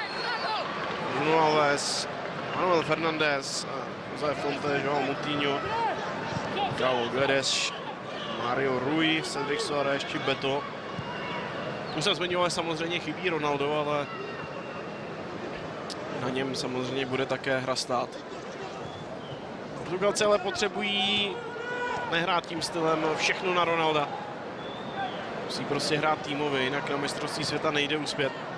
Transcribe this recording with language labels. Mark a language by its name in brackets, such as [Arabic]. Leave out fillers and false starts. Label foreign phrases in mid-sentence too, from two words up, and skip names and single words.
[Czech] Bruno Alves, Manuel Fernandes, José Fonte, João Moutinho, João Guedes, Mario Rui, Cedric Soares či Beto. Už jsem zmiňoval, samozřejmě chybí Ronaldo, ale na něm samozřejmě bude také hra stát. Portugalci ale potřebují nehrát tím stylem všechno na Ronalda. Musí prostě hrát týmově, jinak na mistrovství světa nejde uspět.